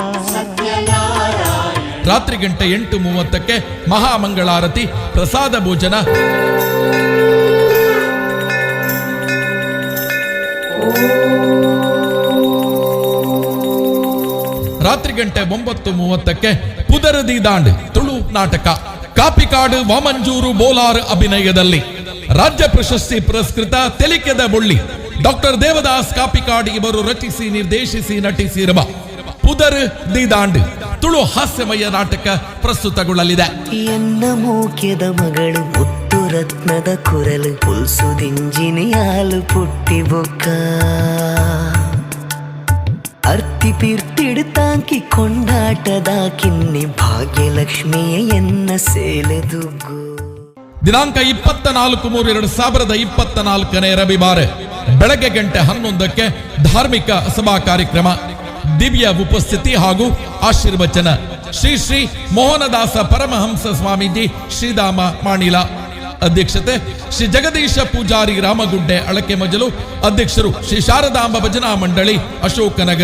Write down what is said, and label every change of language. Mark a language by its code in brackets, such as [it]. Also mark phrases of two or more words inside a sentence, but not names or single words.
[kn] ರಾತ್ರಿ ಗಂಟೆ 8:30ಕ್ಕೆ ಮಹಾಮಂಗಳಾರತಿ, ಪ್ರಸಾದ ಭೋಜನ, ರಾತ್ರಿ ಗಂಟೆ 9:30ಕ್ಕೆ ಪುದರದಿ ದಾಂಡ್ ತುಳು ನಾಟಕ, ಕಾಪಿಕಾಡು ವಾಮಂಜೂರು ಬೋಲಾರ್ ಅಭಿನಯದಲ್ಲಿ ರಾಜ್ಯ ಪ್ರಶಸ್ತಿ ಪುರಸ್ಕೃತ [tcy] ತೆಲಿಕೆದ ಬೊಳ್ಳಿ [kn] ಡಾಕ್ಟರ್ ದೇವದಾಸ್ ಕಾಪಿಕಾಡ್ ಇವರು ರಚಿಸಿ ನಿರ್ದೇಶಿಸಿ ನಟಿಸಿರುವ ಪುದರ್ ದಿ ದಾಂಡ್ ತುಳು ಹಾಸ್ಯಮಯ ನಾಟಕ ಪ್ರಸ್ತುತಗೊಳ್ಳಲಿದೆ. [tcy] ಎನ್ನ ಮೂಕ್ಯದ ಮಗಳು ಮುತ್ತು ರತ್ನದ ಕುರಲು ಪುಲ್ಸುದಿಂಜಿನಿ ಹಾಲು ಪುಟ್ಟಿ ಬೊಕ್ಕ ಅರ್ತಿ ಪಿರ್ತಿಡ್ತಾಕಿ ಕೊಂಡಾಟದ ಕಿನ್ನಿ ಭಾಗ್ಯಲಕ್ಷ್ಮಿಯ ಎನ್ನ ಸೇಲೆದುಗ್ಗು. [kn] ದಿನಾಂಕ 24/3/2024 ರವಿವಾರ ಬೆಳಗ್ಗೆ ಗಂಟೆ 11ಕ್ಕೆ ಧಾರ್ಮಿಕ ಸಭಾ ಕಾರ್ಯಕ್ರಮ, ದಿವ್ಯ ಉಪಸ್ಥಿತಿ ಹಾಗೂ ಆಶೀರ್ವಚನ. ಶ್ರೀ ಶ್ರೀ ಮೋಹನದಾಸ ಪರಮಹಂಸ ಸ್ವಾಮೀಜಿ ಶ್ರೀಧಾಮ ಮಾಣಿಲ ಅಧ್ಯಕ್ಷತೆ, ಶ್ರೀ ಜಗದೀಶ ಪೂಜಾರಿ ರಾಮಗುಡ್ಡೆ ಅಳಕೆ ಮಜಲು ಅಧ್ಯಕ್ಷರು, ಶ್ರೀ ಶಾರದಾಂಬ ಭಜನಾ ಮಂಡಳಿ ಅಶೋಕನಗರ.